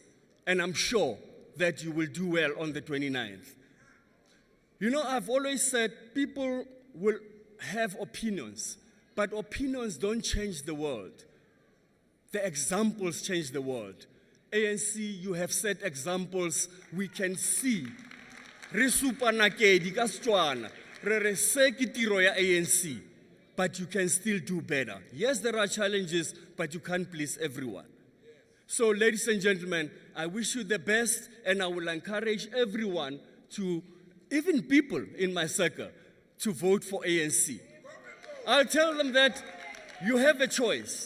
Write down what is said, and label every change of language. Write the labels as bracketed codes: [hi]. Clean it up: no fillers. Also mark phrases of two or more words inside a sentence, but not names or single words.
[en] And I'm sure that you will do well on the 29th. You know, I've always said people will have opinions, but opinions don't change the world. The examples change the world. ANC, you have set examples we can see. [tn] Re supa nakedi ka Setswana, re re se ke tiro ya ANC, [en] but you can still do better. Yes, there are challenges, but you can't please everyone. So, ladies and gentlemen, I wish you the best, and I will encourage everyone to, even people in my circle, to vote for ANC. I'll tell them that you have a choice.